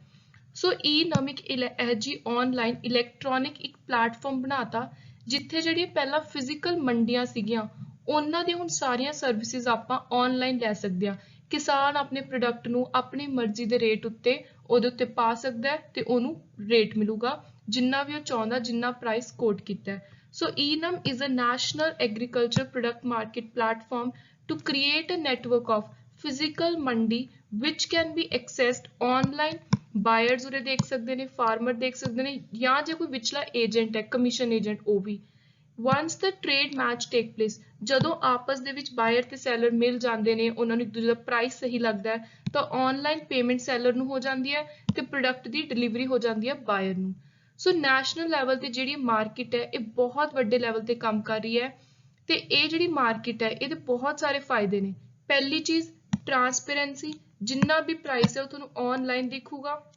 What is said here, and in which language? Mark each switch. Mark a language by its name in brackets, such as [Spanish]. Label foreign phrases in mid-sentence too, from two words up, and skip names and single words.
[Punjabi] ਸੋ ਈ-ਨਮਿਕ ਇਹ ਜੀ [English] online electronic [Punjabi] ਇੱਕ ਪਲੇਟਫਾਰਮ ਬਣਾਤਾ ਜਿੱਥੇ ਜਿਹੜੀਆਂ ਪਹਿਲਾਂ ਫਿਜ਼ੀਕਲ ਮੰਡੀਆਂ ਸੀਗੀਆਂ ਉਹਨਾਂ ਦੀਆਂ ਹੁਣ ਸਾਰੀਆਂ ਸਰਵਿਸਿਜ਼ ਆਪਾਂ ਆਨਲਾਈਨ ਲੈ ਸਕਦੇ ਹਾਂ। ਕਿਸਾਨ ਆਪਣੇ ਪ੍ਰੋਡਕਟ ਨੂੰ ਆਪਣੀ ਮਰਜ਼ੀ ਦੇ ਰੇਟ ਉੱਤੇ ਉਹਦੇ ਉੱਤੇ ਪਾ ਸਕਦਾ ਹੈ ਤੇ ਉਹਨੂੰ ਰੇਟ ਮਿਲੂਗਾ ਜਿੰਨਾ ਵੀ ਉਹ ਚਾਹੁੰਦਾ, ਜਿੰਨਾ [English] price quote [Punjabi] ਕੀਤਾ ਹੈ। [English] So ENAM is a national agriculture product market platform to create a network of physical mandi which can be accessed online। [Punjabi] Buyers ਉੱਥੇ ਦੇਖ ਸਕਦੇ ਨੇ, farmer ਦੇਖ ਸਕਦੇ ਨੇ, ਯਾ ਜੇ ਕੋਈ ਵਿਚਲਾ agent है, [English] commission agent [Punjabi] ਉਹ ਵੀ। [English] Once the trade match take place, [Punjabi] ਜਦੋਂ ਆਪਸ ਦੇ ਵਿੱਚ buyer ਤੇ seller ਮਿਲ ਜਾਂਦੇ ਨੇ, ਉਹਨਾਂ ਨੂੰ ਇੱਕ ਦੂਜੇ ਦਾ ਪ੍ਰਾਈਸ ਸਹੀ ਲੱਗਦਾ ਹੈ ਤਾਂ [English] online payment [Punjabi] seller ਨੂੰ ਹੋ ਜਾਂਦੀ ਹੈ ਤੇ ਪ੍ਰੋਡਕਟ ਦੀ ਡਿਲੀਵਰੀ ਹੋ ਜਾਂਦੀ ਹੈ buyer ਨੂੰ। ਸੋ [English] national level [Punjabi] ਤੇ ਜਿਹੜੀ ਮਾਰਕੀਟ ਹੈ ਇਹ ਬਹੁਤ ਵੱਡੇ ਲੈਵਲ ਤੇ ਕੰਮ ਕਰ ਰਹੀ ਹੈ ਤੇ ਇਹ ਜਿਹੜੀ ਮਾਰਕੀਟ ਹੈ ਇਹਦੇ ਬਹੁਤ ਸਾਰੇ ਫਾਇਦੇ ਨੇ। ਪਹਿਲੀ ਚੀਜ਼ ਟਰਾਂਸਪੇਰੈਂਸੀ, ਜਿੰਨਾ ਵੀ ਪ੍ਰਾਈਸ ਹੈ ਉਹ ਤੁਹਾਨੂੰ ਆਨਲਾਈਨ ਦਿਖੂਗਾ।